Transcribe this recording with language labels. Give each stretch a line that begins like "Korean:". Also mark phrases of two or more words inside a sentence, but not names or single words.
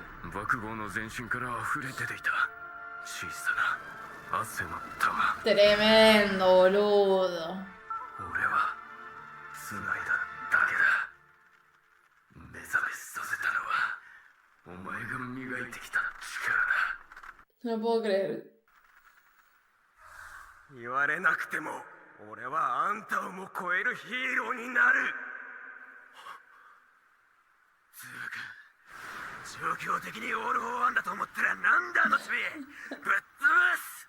Japanese: 幕豪の全身から溢れ出ていた小さな汗の玉。
Spanish: Tremendo, boludo.
Japanese: 俺は繋いだだけだ。目覚めさせたのはお前が磨いてきた力だ。
Spanish: No puedo creer.
Japanese: 言われなくても俺はあんたをも超えるヒーローになる。つうか状況的にオール・フォー・ワンだと思ったらなんだあのチビ。ぶっ潰す。